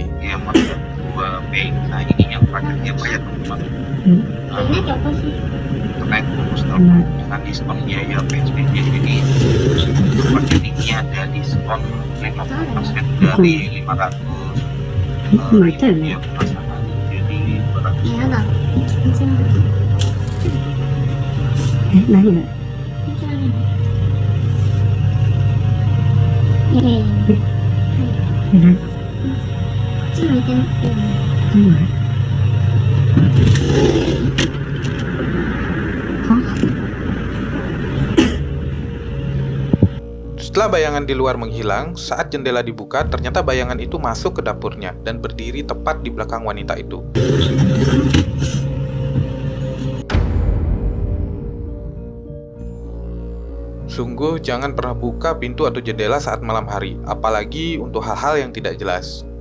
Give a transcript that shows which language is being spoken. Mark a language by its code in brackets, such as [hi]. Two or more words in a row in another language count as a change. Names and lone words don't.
[id] Dia masuk 2B, nah ini yang terakhir dia bayar teman-teman. Ini apa sih? Terkait rumus dengan diskon biaya PSBB, jadi paket ini ada diskon 50% dari 500 ribu ya pasangan, jadi 200. [ja] 嫌だ。全部。何がいやいやいや。何こっち向いてなくていいの。何がは [id] Setelah bayangan di luar menghilang, saat jendela dibuka, ternyata bayangan itu masuk ke dapurnya dan berdiri tepat di belakang wanita itu. Sungguh jangan pernah buka pintu atau jendela saat malam hari, apalagi untuk hal-hal yang tidak jelas.